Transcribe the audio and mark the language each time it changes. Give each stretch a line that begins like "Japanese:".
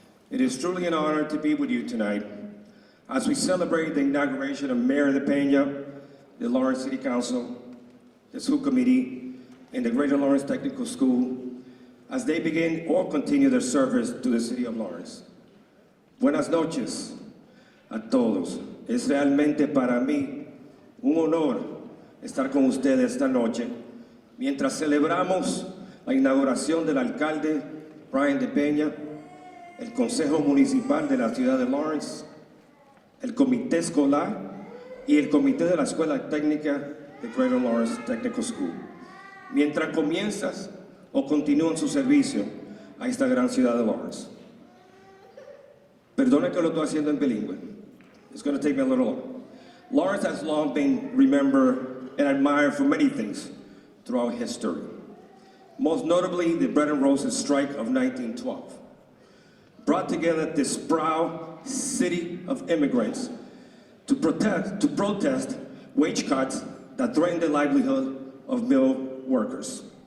English: It is truly an honor to be with you tonight as we celebrate the inauguration of Mayor DePena, the Lawrence City Council, the School Committee, and the Greater Lawrence Technical School as they begin or continue their service to the City of Lawrence.
Spanish: Buenas noches a todos. Es realmente para mí un honor estar con ustedes esta noche mientras celebramos la inauguración del alcalde Brian DePena, el Consejo Municipal de la Ciudad de Lawrence, el Comité Escolar y el Comité de la Escuela Técnica de Greater Lawrence Technical School, mientras comienzas o continúan su servicio a esta gran ciudad de Lawrence. Perdone que lo estoy haciendo en bilingüe.
English: It's going to take me a little long. Lawrence has long been remembered and admired for many things throughout history. Most notably, the Bread and Roses strike of 1912 brought together this proud city of immigrants to protest wage cuts that threatened the livelihood of mill workers.